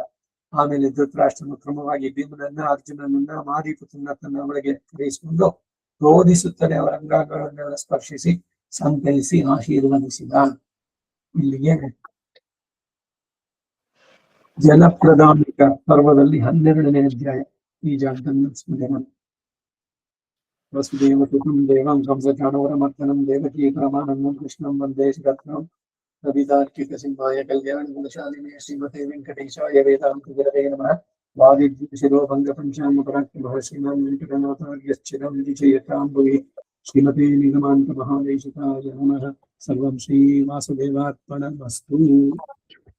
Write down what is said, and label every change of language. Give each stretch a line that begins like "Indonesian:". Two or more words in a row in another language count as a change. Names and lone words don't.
Kannada: ಆಮೇಲೆ ಧೃತರಾಷ್ಟ್ರನು ಕ್ರಮವಾಗಿ ಭೀಮನನ್ನ ಅರ್ಜುನನನ್ನ ಮಾರೀಪುತ್ರನ ತನ್ನ ಒಳಗೆ ಕರೆಯಿಸಿಕೊಂಡು ರೋಧಿಸುತ್ತದೆ ಅವರ ಅಂಗಗಳನ್ನೆಲ್ಲ ಸ್ಪರ್ಶಿಸಿ ಸಂತೈಸಿ ಆಶೀರ್ವದಿಸಿದ. ಇಲ್ಲಿಗೆ ಜಲಪ್ರಧಾನಿಕ ಪರ್ವದಲ್ಲಿ 12ನೇ ಅಧ್ಯಾಯ ಈ ಜಾಗದಲ್ಲಿ ಸ್ಮರಣೆ.
Sanskrit: ವಸುದೇವ ಸುತಂ ದೇವಂ ಕಂಸಚಾಣೂರಮರ್ದನಂ ದೇವಕೀ ಪರಮಾನಂದಂ ಕೃಷ್ಣಂ ವಂದೇ ಜಗದ್ಗುರುಂ ಕವಿತಾರ್ಕಿಕ ಸಿಂಹಾಯ ಕಲ್ಯಾಣ ಗುಣಶಾಲಿನೇ ಶ್ರೀಮತೆ ವೆಂಕಟೇಶಾಯ ವೇದಾಂತ ಗುರವೇ ನಮಃ. ವಾದಿದ್ವಿಷದೋ ಭಂಗ ಪಂಚಾಂಗ ಪರಾಕ್ರಮಃ ಶ್ರೀಮಾನ್ ವೆಂಕಟನಾಥಾರ್ಯಶ್ಚಿರಂ ವಿಜಯತಾಂ ಭುವಿ ಶ್ರೀಮತೆ ನಿಗಮಾಂತ ಮಹಾದೇಶಿಕಾಯ ನಮಃ. ಸರ್ವಂ ಶ್ರೀ ವಾಸುದೇವಾರ್ಪಣಮಸ್ತು.